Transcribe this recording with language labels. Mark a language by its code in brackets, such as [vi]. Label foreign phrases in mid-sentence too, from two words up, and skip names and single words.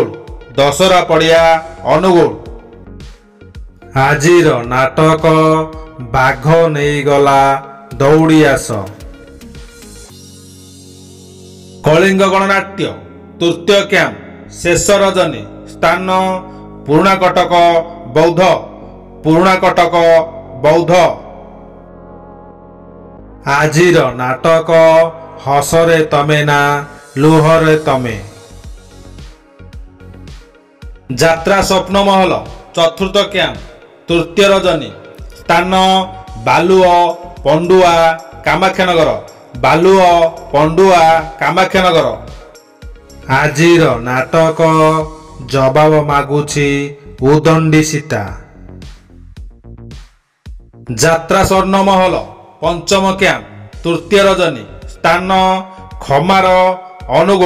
[or] ଦଶହରା ପଡ଼ିଆ ଅନୁଗୁଳ। ଆଜିର ନାଟକ ବାଘ ନହିଁ ଗଲା ଦୌଡ଼ି ଆସ। କଳିଙ୍ଗ ଗଣନାଟ୍ୟ ତୃତୀୟ କ୍ୟାମ୍ପ ଶେଷ ରଜନୀ ସ୍ଥାନ ପୁରୁଣା କଟକ ବୌଦ୍ଧ। पुराणा कटक बौद्ध। ଆଜିର ନାଟକ ହସରେ ତମେ ନା ଲୁହରେ ତମେ। ଯାତ୍ରା ସ୍ୱପ୍ନ ମହଲ ଚତୁର୍ଥ କ୍ୟାମ୍ପ ତୃତୀୟ ରଜନୀ ସ୍ଥାନ ବାଲୁଆ ପଣ୍ଡୁଆ କାମାଖ୍ୟାନଗର। बालुआ पंडुआ कामाख्यानगर। ଆଜିର ନାଟକ ଜବାବ ମାଗୁଛି ଉଦଣ୍ଡୀ ସୀତା। ଯାତ୍ରା ସ୍ୱର୍ଣ୍ଣ ମହଲ ପଞ୍ଚମ କ୍ୟାମ୍ପ ତୃତୀୟ ରଜନୀ ସ୍ଥାନ ଖମାର ଅନୁଗୁଳ।